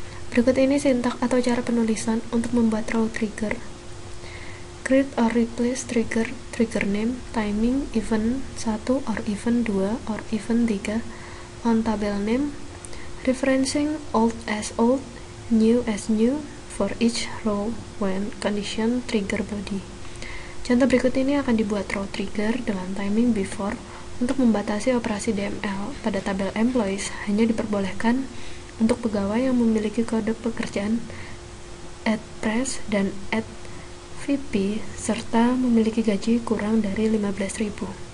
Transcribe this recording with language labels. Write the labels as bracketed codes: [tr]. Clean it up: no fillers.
[id] Berikut ini sintak atau cara penulisan untuk membuat row trigger. [en] Create or replace trigger, trigger name, timing, event 1 or event 2 or event 3 on tabel name, referencing old as old, new as new for each row when condition trigger body. [id] Contoh berikut ini akan dibuat row trigger dengan timing before untuk membatasi operasi DML pada tabel employees hanya diperbolehkan untuk pegawai yang memiliki kode pekerjaan @pres dan @vp serta memiliki gaji kurang dari 15.000.